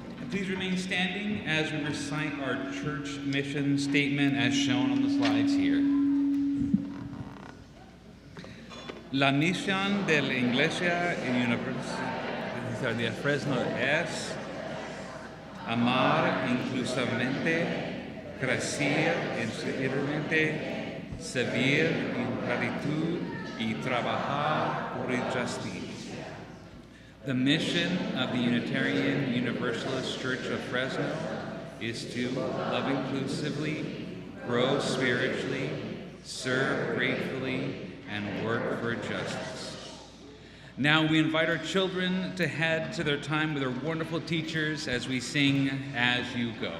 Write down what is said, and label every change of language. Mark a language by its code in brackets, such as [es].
[en] Please remain standing as we recite our church mission statement as shown on the slides here. [es] La misión de la Iglesia Universalista de Fresno es amar inclusivamente, crecer interiormente, servir en gratitud y trabajar por justicia. [en] The mission of the Unitarian Universalist Church of Fresno is to love inclusively, grow spiritually, serve gratefully, and work for justice. Now we invite our children to head to their time with their wonderful teachers as we sing As You Go.